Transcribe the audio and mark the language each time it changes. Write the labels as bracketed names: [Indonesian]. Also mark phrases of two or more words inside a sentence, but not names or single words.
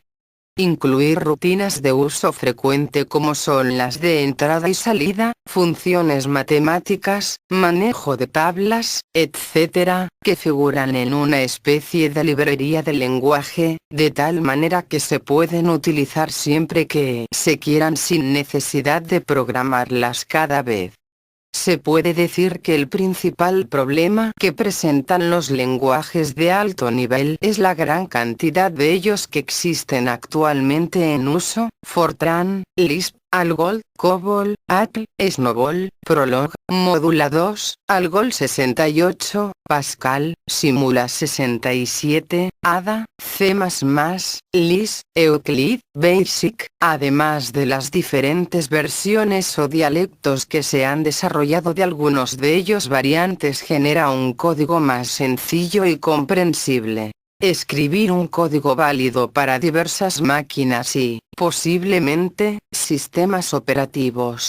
[Spanish] Incluir rutinas de uso frecuente como son las de entrada y salida, funciones matemáticas, manejo de tablas, etc., que figuran en una especie de librería de lenguaje, de tal manera que se pueden utilizar siempre que se quieran sin necesidad de programarlas cada vez. Se puede decir que el principal problema que presentan los lenguajes de alto nivel es la gran cantidad de ellos que existen actualmente en uso. Fortran, Lisp, Algol, COBOL, Apple, Snowball, Prolog, Modula 2, Algol 68, Pascal, Simula 67, Ada, C++, Lisp, Euclid, Basic, además de las diferentes versiones o dialectos que se han desarrollado de algunos de ellos variantes genera un código más sencillo y comprensible. Escribir un código válido para diversas máquinas y, posiblemente, sistemas operativos.